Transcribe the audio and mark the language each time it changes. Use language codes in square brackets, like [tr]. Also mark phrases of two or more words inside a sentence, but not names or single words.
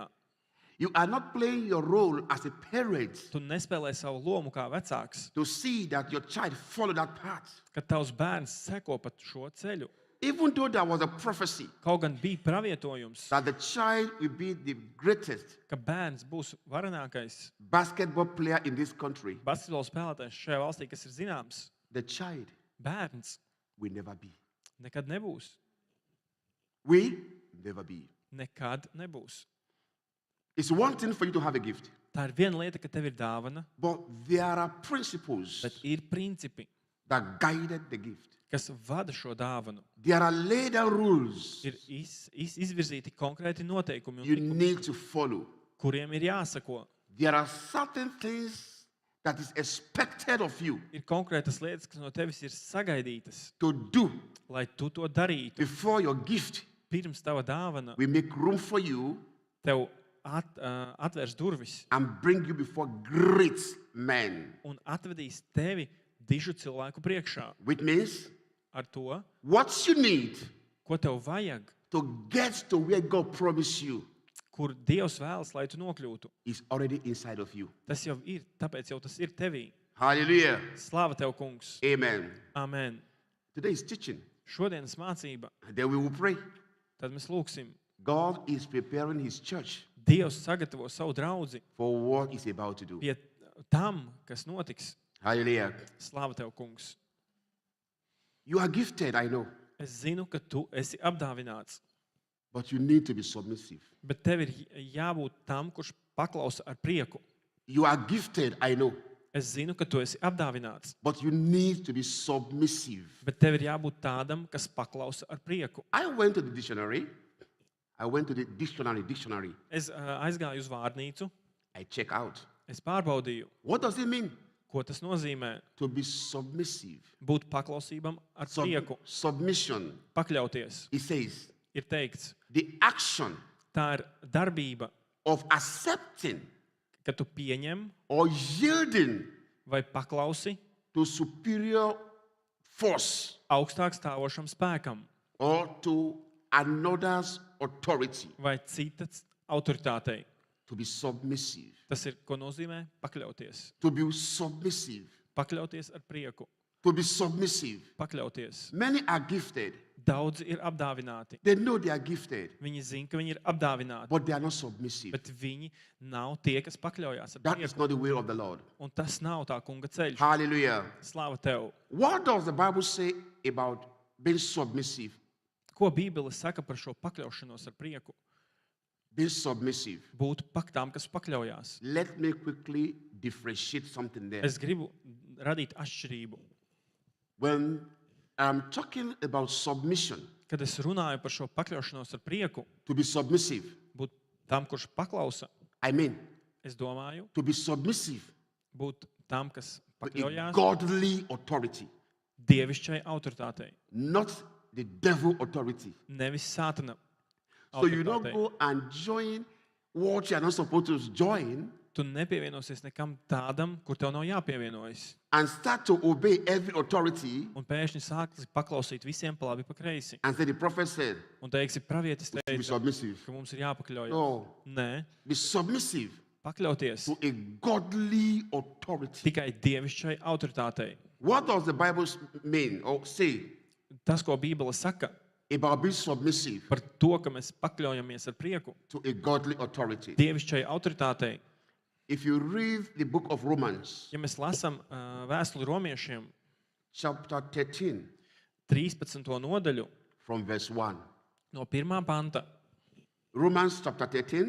[en] You are not playing your role as a parent [lv] Tu nespēlē savu lomu kā vecāks, [en] to see that your child follow that path. [lv] kad tavs bērns seko pat šo ceļu. [en] Even though there was a prophecy [lv] Kaut gan bija pravietojums, [en] that the child will be the greatest [lv] ka bērns būs varenākais [en] basketball player in this country, [lv] basketbola spēlētājs šajā valstī, kas ir zināms, [en] the child [lv] bērns [en] will never be. [lv] nekad nebūs. [en] Will never be. [lv] Nekad nebūs. [en] It's one thing for you to have a gift, [lv] Tā ir viena lieta, ka tev ir dāvana, [en] but there are principles [lv] bet ir principi, [en] that guided the gift. [lv] kas vada šo dāvanu. [en] There are laid down rules [lv] Ir izvirzīti konkrēti noteikumi, [en] you [lv] un [en] need to follow. [lv] kuriem ir jāsako. [en] There are certain things that is expected of you [lv] Ir konkrētas lietas, kas no tevis ir sagaidītas, [en] to do [lv] lai tu to darītu. [en] before your gift [lv] Pirms tava dāvana [en] will make room for you [lv] tev atvērs durvis [en] and bring you before great men. [lv] un atvedīs tevi dižu cilvēku priekšā. [en] Which means [lv] Ar to, [en] what you need [lv] ko tev vajag, [en] to get to where God promised you [lv] kur Dievs vēlas, lai tu nokļūtu. [en] is already inside of you. [lv] Tas jau ir, tāpēc jau tas ir tevī. [en] Hallelujah. [lv] Slāva tev, kungs. [en] Amen. [lv] Amen. [en] Today is teaching. [lv] Šodienas mācība, [en] Then we will pray. [lv] tad mēs lūksim. [en] God is preparing his church [lv] Dievs sagatavo savu draudzi [en] for what he's about to do. [lv] pie tam, kas notiks. [en] Hallelujah. [lv] Slāva tev, kungs. [en] You are gifted, I know, [lv] Es zinu, ka tu esi apdāvināts, [en] but you need to be submissive. [lv] bet tev ir jābūt tam, kurš paklausa ar prieku. [en] You are gifted, I know, [lv] Es zinu, ka tu esi apdāvināts, [en] but you need to be submissive. [lv] bet tev ir jābūt tādam, kas paklausa ar prieku. [en] I went to the dictionary. Dictionary. [lv] Es aizgāju uz vārnīcu, [en] I check out. [lv] es pārbaudīju, [en] What does it mean [lv] ko tas nozīmē [en] to be submissive? [lv] būt paklausībam ar prieku, [en] Submission. [lv] pakļauties. [en] It says [lv] Ir teikts, [en] the action [lv] tā ir darbība, [en] of accepting [lv] ka tu pieņem [en] or yielding [lv] vai paklausi [en] to superior force [lv] augstāk stāvošam spēkam [en] or to another's authority. [lv] vai citas autoritātei. [en] To be submissive. [lv] Tas ir, ko nozīmē pakļauties. [en] To be submissive. [lv] Pakļauties ar prieku. [en] To be submissive. [lv] Pakļauties. [en] Many are gifted. [lv] Daudzi ir apdāvināti. [en] They know they are gifted, [lv] Viņi zina, ka viņi ir apdāvināti, [en] but they are not submissive. [lv] bet viņi nav tie, kas pakļaujās ar [en] That is [lv] prieku. [en] not the will of the Lord. [lv] Un tas nav tā kunga ceļš. [en] Hallelujah. [lv] Slāva tev. [en] What does the Bible say about being submissive? [lv] Ko Bībele saka par šo pakļaušanos ar prieku? [en] Being submissive. [lv] Būt tām, kas pakļaujās. [en] Let me quickly differentiate something there. [lv] Es gribu radīt atšķirību. [en] When I'm talking about submission, [lv] Kad es runāju par šo pakļaušanos ar prieku, [en] to be submissive, [lv] būt tam, kurš paklausa, [en] I mean, [lv] es domāju, [en] to be submissive [lv] būt tam, kas [en] to a [lv] pakļaujās [en] godly authority, [lv] dievišķai autoritātei, [en] not the devil authority. [lv] nevis sātana [en] So you don't [lv] autoritātei. [en] go and join what you are not supposed to join, [lv] tu nepievienosies nekam tādam, kur tev nav jāpievienojas. [en] and start to obey every authority [lv] Un pēkšņi sāksi paklausīt visiem pa labi pa kreisi. [en] and say the prophet said, [lv] Un teiksi, pravietis [en] be [lv] teica, [en] submissive. [lv] ka mums ir jāpakļaujas. [en] No, [lv] Nē, [en] be submissive [lv] pakļauties [en] to a godly authority. [lv] tikai dievišķai autoritātei. [en] What does the Bible mean or say [lv] Tas, ko Bībele saka [en] about being submissive [lv] par to, ka mēs pakļaujamies ar prieku [en] to a godly authority? [lv] dievišķai autoritātei. [en] If you read the book of Romans, [lv] Ja mēs lasām vēstuli romiešiem [en] chapter 13, [lv] 13. nodaļu [en] from verse 1. [lv] no 1. panta, [en] Romans chapter 13,